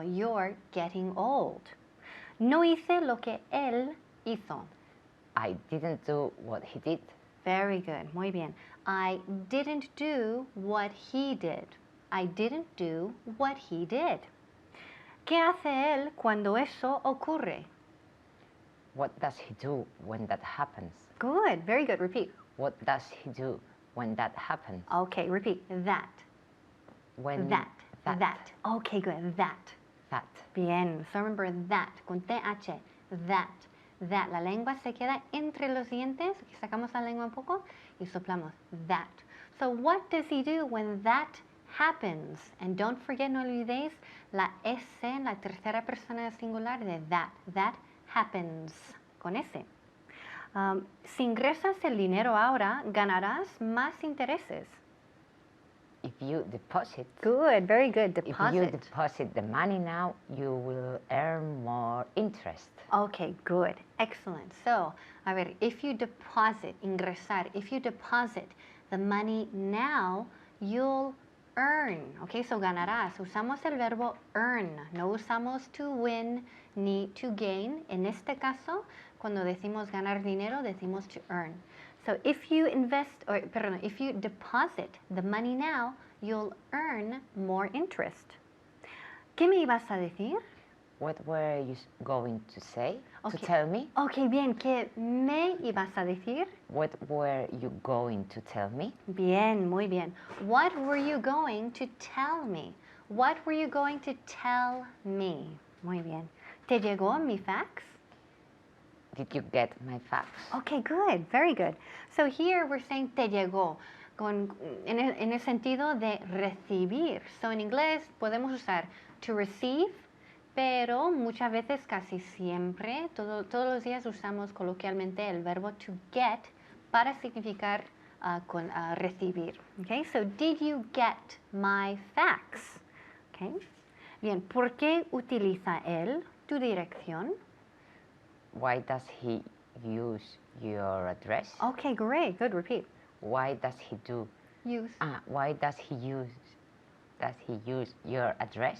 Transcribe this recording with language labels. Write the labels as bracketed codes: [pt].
[en] You're getting old. [es] No hice lo que él hizo. [en] I didn't do what he did. Very good. [es] Muy bien. [en] I didn't do what he did. I didn't do what he did. [es] ¿Qué hace él cuando eso ocurre? [en] What does he do when that happens? Good. Very good. Repeat. What does he do when that happens? Okay. Repeat. That. When That. Okay. Good. That. That. Bien, so remember that, [es] con TH, [en] that. [es] La lengua se queda entre los dientes, aquí sacamos la lengua un poco y soplamos, that. [en] So what does he do when that happens? And don't forget, [es] no olvidéis la S en la tercera persona singular de [en] that happens, [es] con S. Si ingresas el dinero ahora, ganarás más intereses. [en] If you deposit. Good, very good, If you deposit. deposit the money now, you will earn more interest. Okay, good. Excellent. So, [es] a ver, [en] if you deposit, ingresar, if you deposit the money now, you'll earn. Okay, so ganarás. [es] Usamos el verbo earn. No usamos to win ni to gain. En este caso, cuando decimos ganar dinero, decimos to earn. [en] So if you if you deposit the money now, you'll earn more interest. [es] ¿Qué me ibas a decir? [en] What were you going to say? Okay. To tell me? [es] Okay, bien. ¿Qué me ibas a decir? [en] What were you going to tell me? [es] Bien, muy bien. [en] What were you going to tell me? What were you going to tell me? [es] Muy bien. ¿Te llegó mi fax? [en] Did you get my fax? Okay, good, very good. So here we're saying te llegó, [es] en el sentido de recibir. So en inglés podemos usar to receive, pero muchas veces, casi siempre, todos los días usamos coloquialmente el verbo to get para significar recibir. [en] Okay, so did you get my fax? Okay. [es] Bien, ¿por qué utiliza él tu dirección? [en] Why does he use your address? Okay, great, good, repeat. Why does he do? Use. Why does he use does he use your address?